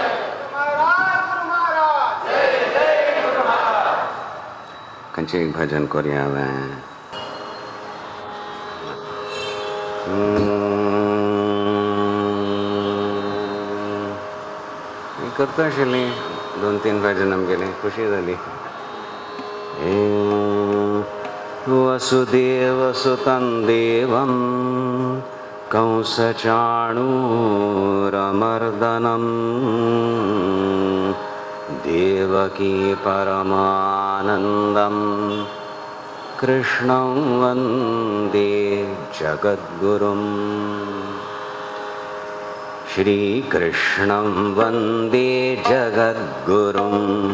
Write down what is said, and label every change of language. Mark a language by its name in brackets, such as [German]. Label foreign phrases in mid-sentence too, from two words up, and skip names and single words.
[Konkani] खंयचें एक भजन करुया हांवें करता आशिल्लीं 2-3 भजन आमगेलें खुशी जाली [Sanskrit] वसुदेवसुतं देवं कंसचाणूरमर्दनं देवकी परमानन्दं कृष्णं वन्दे जगद्गुरुम् श्रीकृष्णं वन्दे जगद्गुरुम्